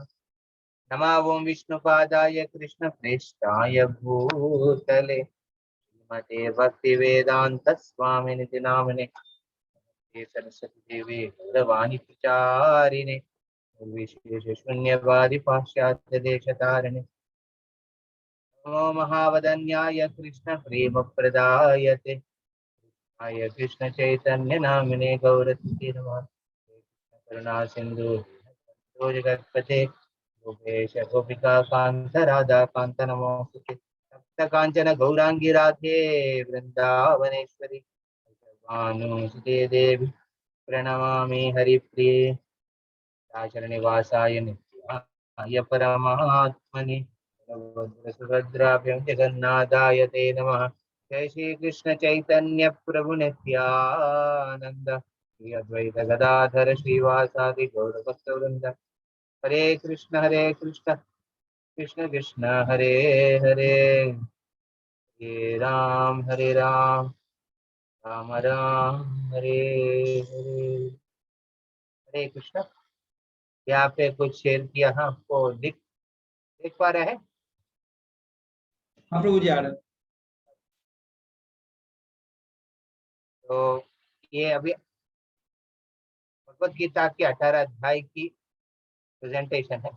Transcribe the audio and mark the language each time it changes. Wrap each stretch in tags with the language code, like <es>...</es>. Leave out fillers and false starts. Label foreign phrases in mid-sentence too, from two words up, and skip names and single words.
<sa>नमः ओं विष्णुपादाय कृष्णप्रेष्ठाय भूतले श्रीमते भक्तिवेदांत स्वामिनिति नामने सरस्वती देवी गौरवाणी प्रचारिणे विशेष शून्यवादी पाश्चात्य देशतारिणे नमो महावदन्याय कृष्ण प्रेम प्रदायते आय कृष्ण चैतन्य नामिने गौरति नमः। करुणा सिंधु जगत्पते गोपेश गोपिका कांत राधा कांत नमोस्तुते। तप्त कांचन गौरांगी राधे वृंदावनेश्वरी भानुसुते देवी प्रणमामि हरिप्रिये आचरणनिवासाय नित्याय परमात्मने सुभद्राभ्यां जगन्नाथाय ते नमः। जय श्री कृष्ण चैतन्य प्रभु नित्यानंद श्री अद्वैत गदाधर श्रीवासादि गौर भक्तवृंद। हरे कृष्ण कृष्ण कृष्ण हरे हरे हरे राम राम राम हरे हरे। हरे कृष्ण।</sa> <hi>यहाँ पे कुछ शेयर किया, हाँ आपको देख पा रहे हैं? हाँ प्रभु जी आ रहे। तो ये अभी भगवत गीता के 18 अध्याय की प्रेजेंटेशन है।</hi>